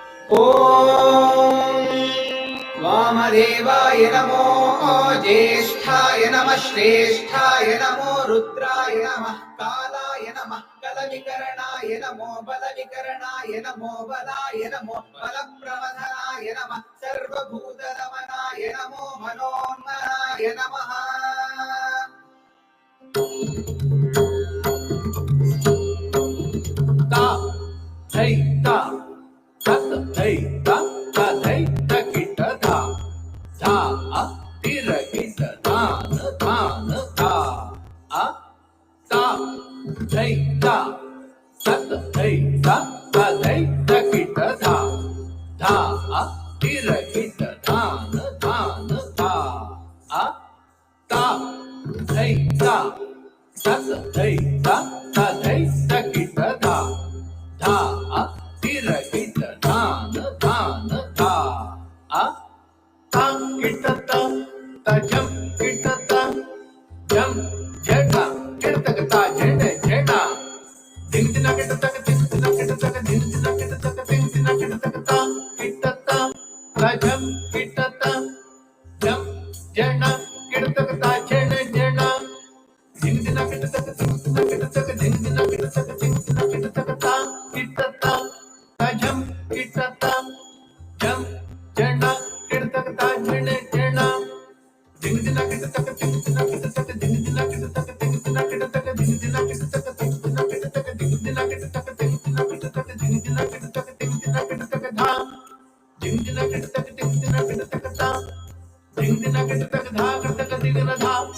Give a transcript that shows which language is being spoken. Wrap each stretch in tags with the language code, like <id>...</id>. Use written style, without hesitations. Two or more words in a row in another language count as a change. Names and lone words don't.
<sa>ॐ वामदेवाय नमो ज्येष्ठाय नमः श्रेष्ठाय नमो रुद्राय नमः कालाय नमः कलविकरणाय नमो बलविकरणाय नमो बलाय नमो बलप्रवधनाय नमः सर्वभूतनमनाय नमो मनोन्मनाय नमः। ता धै ता तत धै ता ता धै ता किट धा धा तिर किट धान धान धा ता धै ता तत धै ता ता धै ता किट धा धा तिर किट धान धान धा ता धै ता तत धै ता ता धै ता किट धा धा तिर किट धान धान धा ता किट ता जम किट ता जम जेठा किटतक ता जेठे जेठा दिन दिन किटतक दिन दिन किटतक दिन दिन किटतक दिन दिन किटतक ता किट ता जम किट ता जम जेठा किटतक ता जेठे जेठा दिन दिन किटतक दिन दिन किटतक दिन दिन किटतक दिन दिन किटतक ता किट ता जम किट ता जम जेठा किटतक ता जेठे जेठा दिन दिन किटतक दिन दिन किटतक दिन दिन किटतक दिन दिन किटतक दिन दिन किटतक दिन दिन किटतक दिन दिन किटतक दिन दिन किटतक दिन दिन किटतक दिन दिन किटतक धा दिन दिन किटतक दिन दिन किटतक ता दिन दिन किटतक धा किटतक दिन दिन धा।</sa>